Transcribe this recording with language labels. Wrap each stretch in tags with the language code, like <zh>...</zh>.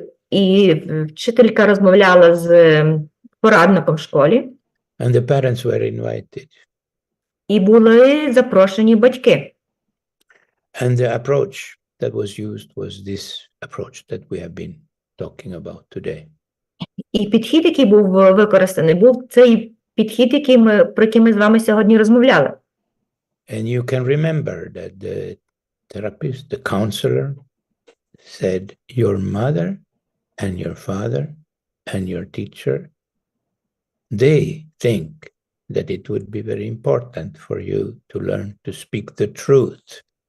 <uk>І вчителька розмовляла з порадником в школі.</uk> <en>And the parents were invited.</en> <uk>І були запрошені батьки.</uk> <en>And the approach that was used was this approach that we have been talking about today.</en> <uk>І підхід, який був використаний, був цей підхід, про який ми з вами сьогодні розмовляли.</uk> <en>And you can remember that the therapist, the counselor, said your mother and your father and your teacher, they think that it would be very important for you to learn to speak the truth.</en>